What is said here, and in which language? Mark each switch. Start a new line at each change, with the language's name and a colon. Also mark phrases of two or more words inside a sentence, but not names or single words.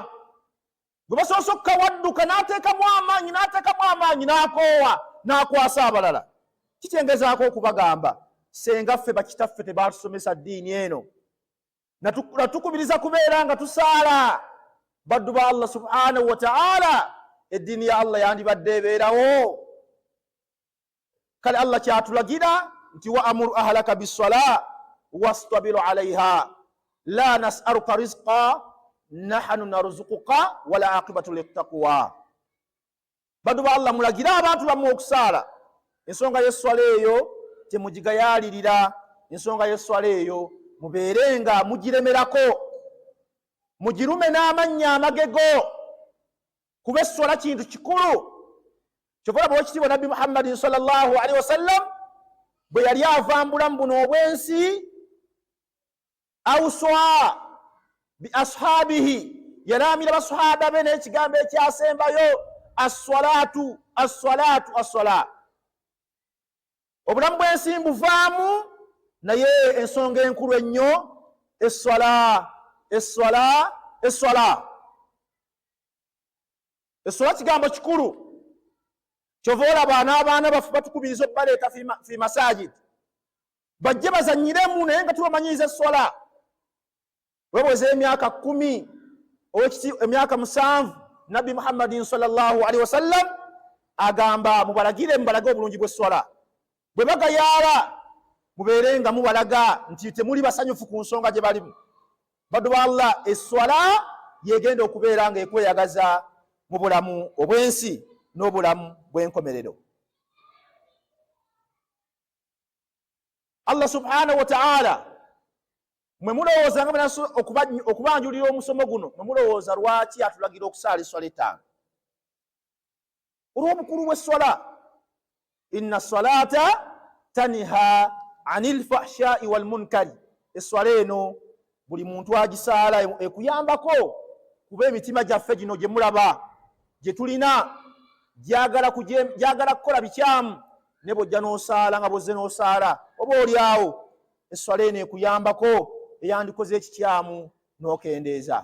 Ganda: Bwe basoose okkawadduka n'ateekamu amaanyi n'akoowa n'akwasa abalala, kityengezaako okubagamba senga ffe bakitaffe tebatusomesa ddiini eno, natukubiriza kubeera nga tusaala baddu ba
Arabic: الله سبحانه وتعالى,
Ganda: eddiini ya Allah yandibadde ebeerawo. Kale Allah kyatulagira nti
Arabic: وأمر أهلك بالصلاة واصطبر عليها لا نسألك رزقا نحن نرزقك والعاقبة للتقوى.
Ganda: Baddu ba Allah mulagira abantu bammwe okusaala, ensonga y'esswala eyo temugigayaalirira, ensonga y'esswala eyo mubeerenga mugiremerako, mugirume n'amannya amagego, kuba esswala kintu kikulu. Kyova olaba Oweekitiibwa Nabbi Muhammadin
Arabic: صلى الله عليه وسلم
Ganda: bwe yali avambula mu buno obwensi,
Arabic: أوصى بأصحابه,
Ganda: yalaamira basahaba be n'ekigambo ekyasembayo
Arabic: الصلاة الصلاة الصلاة.
Ganda: Obulamu bw'ensi mbuvaamu, naye ensonga enkulu ennyo essala, essala, essala. Essala kigambo kikulu. Kyova olaba n'abaana baffe batukubiriza okubaleeta
Arabic: في المساجد
Ganda: bajje bazanyiremu, naye nga tubamanyiriza essala. Webweza emyaka 10, emyaka 7, Nabbi Muhammadin
Arabic: صلى الله عليه وسلم
Ganda: agamba mubalage obulungi bw'essala. Bwe bagayaala mubeerenga mubalaga nti temuli basanyufu ku nsonga gye balimu. Baddu ba Allah, essala yegenda okubeera nga ekweyagaza mu bulamu obwensi n'obulamu bw'enkomerero.
Arabic: الله سبحانه وتعالى
Ganda: mwe mulowooza nga okubanjulira omusomo guno, mwe mulowooza lwaki atulagira okusaala esswala etaano? Olw'obukulu bw'esswala.
Arabic: إن الصلاة تنهى عن الفحشاء والمنكر.
Ganda: Esswala eno buli muntu agisaala ekuyambako, kuba emitima gyaffe gino gye mulaba gye tulina gyagala kukola bikyamu, ne bw'ojja n'osaala nga bw'ozze n'osaala oba oli awo esswala eno ekuyambako eyandikoze ekikyamu n'okendeeza.